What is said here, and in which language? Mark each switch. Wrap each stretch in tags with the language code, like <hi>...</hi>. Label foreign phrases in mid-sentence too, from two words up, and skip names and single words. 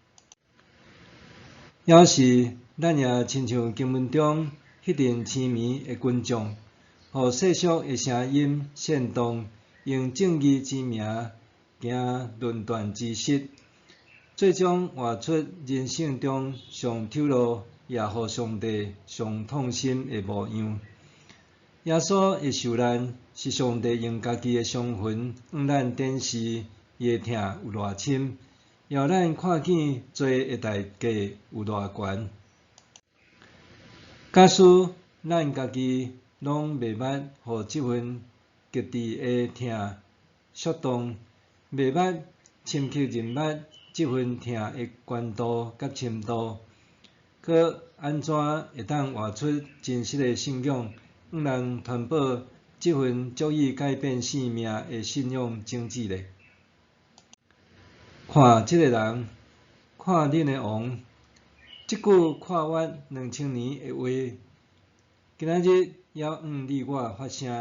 <nan>也是咱也亲像经文中迄阵痴迷的群众，互世俗的声音煽动，用正义之名行论断之实，最终活出人生中上丑陋也互上帝上痛心的模样。耶稣的受难是上帝用家己的伤痕，让咱展示伊的疼有偌深，也互咱看见罪的代价有偌悬。假使咱家己拢袂捌互即份极致的疼触动，袂捌深刻认捌即份疼的悬度甲深度，佮安怎会当活出真实的信仰，让人传播即份足以改变性命的信仰种子呢？看即个人，看恁的王，即句跨越2000年的话，今仔日也往你我发声。</nan>